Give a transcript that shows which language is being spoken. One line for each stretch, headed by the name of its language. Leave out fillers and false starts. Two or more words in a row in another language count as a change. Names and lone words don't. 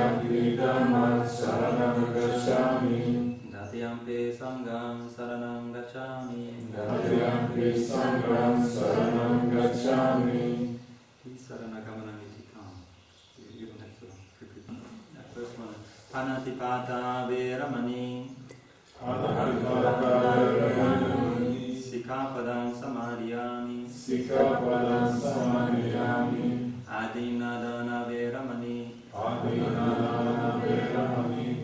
Pali: Tatiyampi Dhammam Saranam Gacchami. Tatiyampi Sangham Saranam Gacchami. Tatiyampi Sangham Saranam Gacchami.
English: You don't have to repeat that first one.
Pali: Panatipata Veramani. Panatipata Veramani. Sikapadang Samadhiyami. Sikapadang Samadhiyami. Adinadana Veramani. Adinadana Veramani.